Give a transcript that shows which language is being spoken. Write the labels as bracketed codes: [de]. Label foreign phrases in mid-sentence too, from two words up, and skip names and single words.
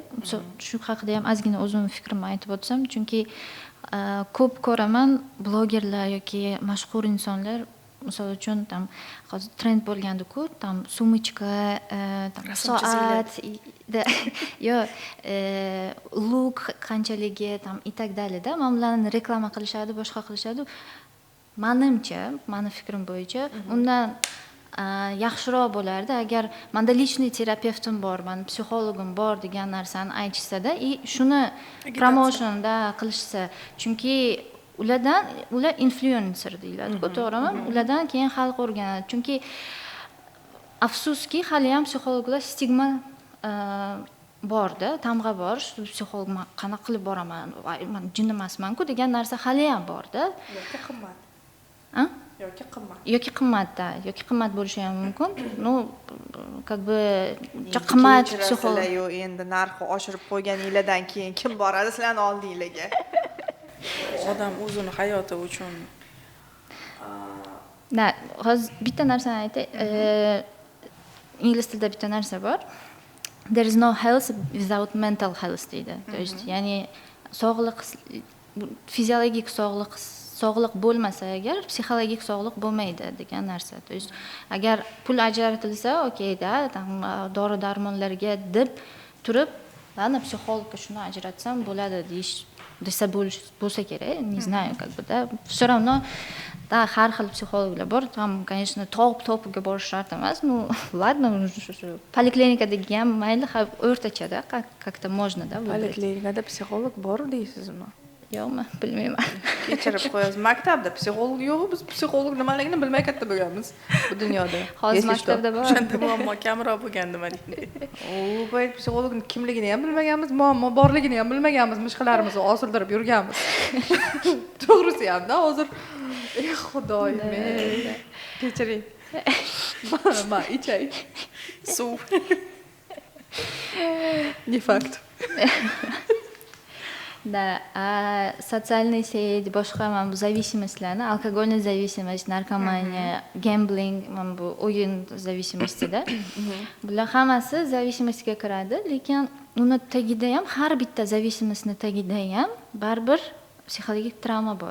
[uz] Shu haqida ham ozgina o'zimning fikrimni aytib o'tsam, chunki ko'p ko'raman blogerlar yoki mashhur insonlar, misol uchun hozir trend bo'lgandi-ku, sumочка, soat, yo look qanchaligi, [ru] и так далее- [uz] da, mana bularni reklama qilishadi, boshqa qilishadi. Menimcha, meni fikrim bo'yicha, undan yaxshiroq bo'lardi agar menda lичный terapevtim bor, meni psixologim bor degan narsani aytishsa-da, shuni promotionda qilishsa, chunki ular influencer deyiladi-ku, to'g'rimi? Ulardan keyin xalq o'rganadi. Chunki afsuski hali ham psixologlar stigma borda, tamg'a bor, psixolog qanaqa qilib boraman, men jin emasman-ku degan narsa hali ham borda. Yoki qimmat. Yoki qimmat bo'lishi ham mumkin. [ru] Ну, как бы [uz] qimmat psixolog. Endi narxi oshirib qo'yganinglardan keyin kim boradi sizlarning oldinglarga? Odam o'zini hayoti uchun. Hozir bitta narsani aytay. Ingliz tilida bitta narsa bor. [en] There is no health without mental health [uz] deydi. [ru] То есть, [uz] ya'ni sog'liq, fiziologik sog'liq bo'lmasa agar psixologik sog'liq bo'lmaydi degan narsa. [ru] То есть, [uz] agar pul ajratilsa, okey-da, dori-darmonlarga deb turib, mana psixologga shuni ajratsam bo'ladi desa bo'lsa kerak. [ru] Не знаю, как бы, да. Всё равно [uz] har xil psixologlar bor. Tam, конечно, topiga borish shart emas. [ru] Ну, ладно, [uz] poliklinikadagi ham mayli, o'rtachada, [ru] как-то можно, да, выбрать. [uz] Poliklinikada psixolog bor deysizmi? Yo'qmi, bilmayman. Kechirib qo'yasiz. Maktabda psixolog yo'q, biz psixolog nimaligini bilmay katta bo'lganmiz bu dunyoda. Hozir maktabda bor. O'shanda muammo kamroq bo'lgandi mana. Bu psixologning kimligini ham bilmaganmiz, muammo borligini ham bilmaganmiz, mishqalarimizni osildirib yurganmiz. To'g'risi ham-da, hozir xudoyim. Kechiring. Ma ichay. Suv. [ru] Не факт. Да, социальные сети, [uz] boshqa mana bu зависимостьlarni, [ru] алкогольный зависимость, [uz] narkomaniya, gambling, mana bu o'yin зависимостьda. Bular hammasi зависимостьga kiradi, lekin uni tagida ham, har bitta зависимостьni tagida ham baribir psixologik travma bor.